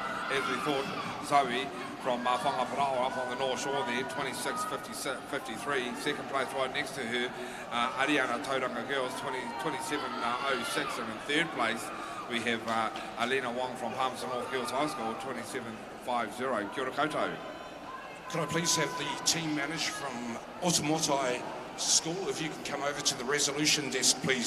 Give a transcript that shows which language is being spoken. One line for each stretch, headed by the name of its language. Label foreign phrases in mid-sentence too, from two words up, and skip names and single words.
English: As we thought, Zoe from Whangaparao up on the North Shore there, 26.53. Second place right next to her, Ariana Tauranga Girls, 27.06. And in third place, we have Alina Wong from Palmerston North Girls High School, 27.50.
Māori: Kia ora koutou.
English: Could I please have the team manager from Otamotai School, if you can come over to the resolution desk, please.